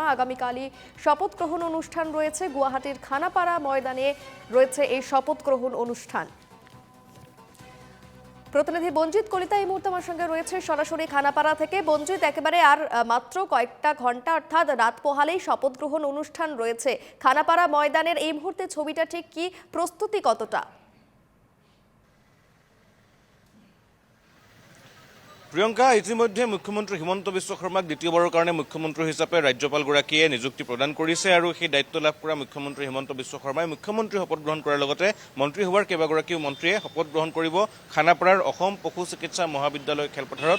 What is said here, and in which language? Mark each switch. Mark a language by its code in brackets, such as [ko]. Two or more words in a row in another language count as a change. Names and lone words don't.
[bn] আগামীকালই শপথ গ্রহণ অনুষ্ঠান রয়েছে। গুয়াহাটির খানাপাড়া ময়দানে রয়েছে এই শপথ গ্রহণ অনুষ্ঠান। প্রতিনিধি বঞ্জিত কলিতা এই মুহূর্তে আমার সঙ্গে রয়েছে সরাসরি খানাপাড়া থেকে। বঞ্জিত, একেবারে আর মাত্র কয়েকটা ঘন্টা অর্থাৎ রাত পোহালেই শপথ গ্রহণ অনুষ্ঠান রয়েছে খানাপাড়া ময়দানের। এই মুহূর্তে ছবিটা ঠিক কি, প্রস্তুতি কতটা? [as] প্ৰিয়ংকা, ইতিমধ্যে মুখ্যমন্ত্ৰী হিমন্ত বিশ্ব শৰ্মাক দ্বিতীয়বাৰৰ কাৰণে মুখ্যমন্ত্ৰী হিচাপে ৰাজ্যপালগৰাকীয়ে নিযুক্তি প্ৰদান কৰিছে আৰু সেই দায়িত্ব লাভ কৰা মুখ্যমন্ত্ৰী হিমন্ত বিশ্ব শৰ্মাই মুখ্যমন্ত্ৰী শপত গ্ৰহণ কৰাৰ লগতে মন্ত্ৰীসভাৰ কেইবাগৰাকীও মন্ত্ৰীয়ে শপত গ্ৰহণ কৰিব খানাপাৰাৰ অসম পশু চিকিৎসা মহাবিদ্যালয় খেলপথাৰত।